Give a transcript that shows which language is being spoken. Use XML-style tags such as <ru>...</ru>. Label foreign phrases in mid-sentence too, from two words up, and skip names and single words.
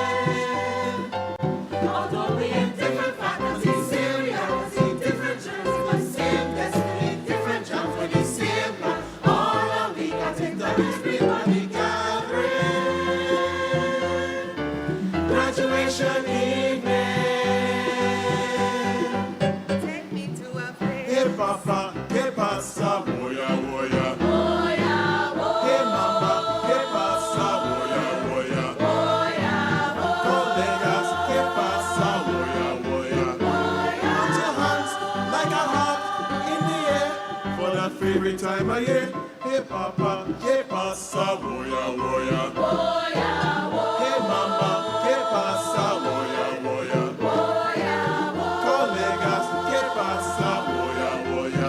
<en>Although we in different faculties, same reality, different journeys, but same destiny, different jumps with the same plan. All a week I think that everybody gathering. Graduation evening. Take me to a place.</en> <es>Hey papa, ¿qué pasa? Woya, woya. Woya, Hey mama, ¿qué pasa? Woya, woya. woya, Colegas, ¿qué pasa? Woya, woya.</es> <en>Put your hands like a heart in the air for that favorite time of year.</en> <es>Hey papa, ¿qué pasa? Woya, woya. woya, Hey mama, ¿qué pasa? Woya, woya. Colegas, ¿qué pasa? Woya, woya.</es>